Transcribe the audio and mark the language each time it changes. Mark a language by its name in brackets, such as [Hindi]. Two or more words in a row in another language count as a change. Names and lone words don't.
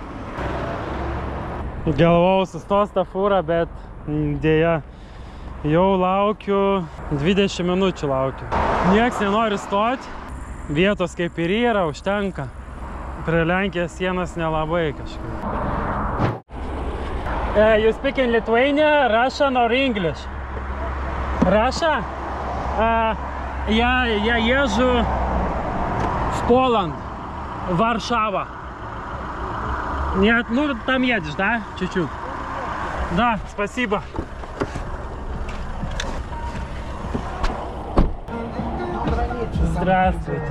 [Lithuanian] Galvojau sustos tą fūrą, bet dėja. Jau laukiu, 20 minučių laukiu. Nieks nenori stoti, vietos kaip ir yra, užtenka. Prie Lenkijos sienos nelabai kažkaip. [English] You speak in Lithuania, Russian or English? [Russian] Russia? Я езжу в Поланд, Варшава. Нет, ну там едешь, да? Чуть-чуть. Да, спасибо. Здравствуйте.